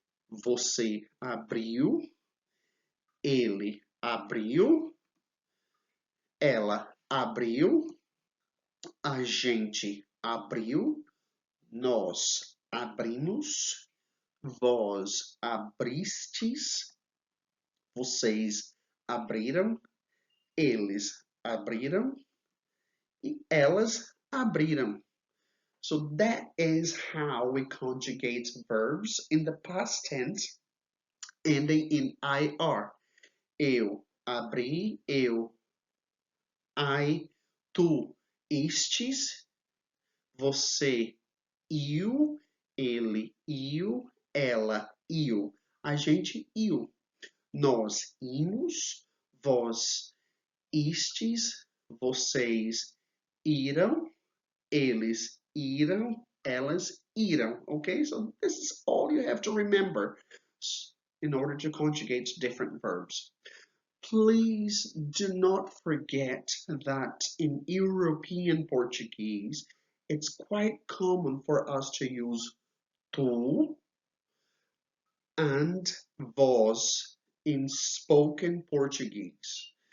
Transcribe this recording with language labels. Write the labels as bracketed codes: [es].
[pt] Você abriu, ele abriu, ela abriu, a gente abriu, nós abrimos, vós abristes, vocês abriram, eles abriram e elas abriram. [en] So that is how we conjugate verbs in the past tense ending in IR. [pt] Eu abri, eu, I, tu, estes, você, iu, ele, iu, ela, iu, a gente, iu, nós, imos, vós, istes, vocês, iram, eles, iram, elas, iram. [en] Okay, so this is all you have to remember in order to conjugate different verbs. Please do not forget that in European Portuguese, it's quite common for us to use tu and vós in spoken Portuguese.